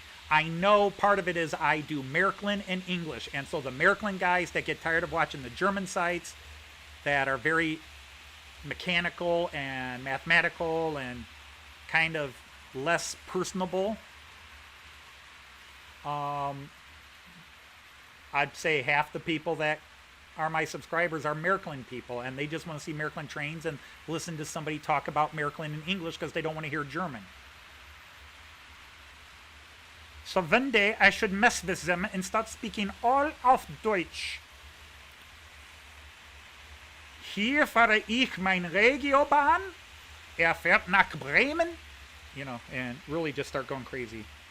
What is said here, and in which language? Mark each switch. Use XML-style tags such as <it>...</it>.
<en>I know part of it is I do American and English. And so the American guys that get tired of watching the German sites that are very mechanical and mathematical and kind of less personable, I'd say half the people that are my subscribers are American people, and they just want to see American trains and listen to somebody talk about American in English because they don't want to hear German. So one day I should mess with them and start speaking all of Deutsch.</en> <de>Hier fahre ich mein Regiobahn. Fährt nach Bremen.</de> <en>You know, and really just start going crazy.</en>